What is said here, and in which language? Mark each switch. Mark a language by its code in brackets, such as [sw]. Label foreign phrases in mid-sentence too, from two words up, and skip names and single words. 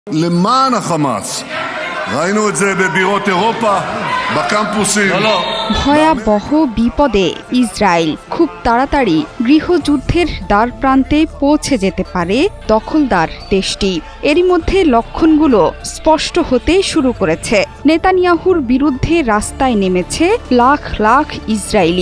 [he] למען החמאס. ראינו את זה בבירות אירופה, בקמפוסים. [bn] ভয়াবহ বিপদে ইসরায়েল খুব তাড়াতাড়ি গৃহযুদ্ধের দ্বার প্রান্তে পৌঁছে যেতে পারে দখলদার দেশটি। এরই মধ্যে লক্ষণগুলো স্পষ্ট হতে শুরু করেছে। নেতানিয়াহুর বিরুদ্ধে রাস্তায় নেমেছে লাখ লাখ ইসরায়েলি।